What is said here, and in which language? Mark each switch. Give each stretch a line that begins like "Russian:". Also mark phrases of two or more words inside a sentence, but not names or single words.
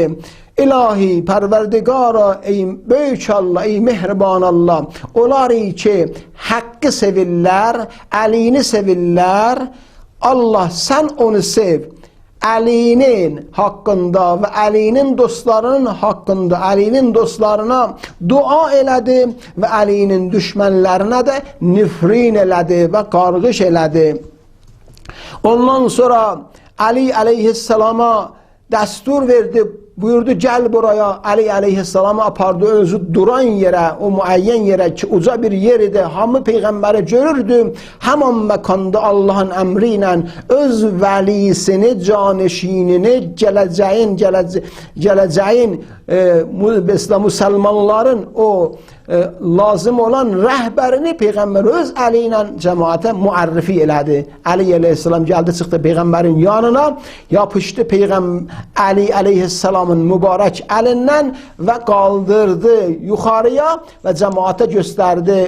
Azerbaijani: İlahi, pərverdigara, ey böyük Allah, ey mehriban Allah, onlar ki haqqı sevirlər, Əlini sevirlər, Allah sən onu sev, Əlinin haqqında və Əlinin dostlarının haqqında, Əlinin dostlarına dua elədi və Əlinin düşmənlərinə də nifrin elədi və qarğış elədi. Ondan sonra Əli əleyhissalama dəstur verdi, buyurdu
Turkish: gel buraya.
Azerbaijani: Ali aleyhisselamı apardı özü duran yere, o müəyyən yere ki uca bir yer idi. Hamı Peyğəmbəri görürdü.
Turkish: Hemen mekanda Allah'ın emriyle
Azerbaijani: öz vəlisini, canişinini,
Turkish: geleceğin Müslümanların
Azerbaijani: o lazım olan rəhbərini Peyğəmbər öz əli ilə cəmaata müərrifi elədi. Ali aleyhisselam gəldi, çıxdı Peyğəmbərin yanına, yapışdı Ali aleyhisselamın mübarək əlindən və qaldırdı yuxarıya və cəmaata göstərdi.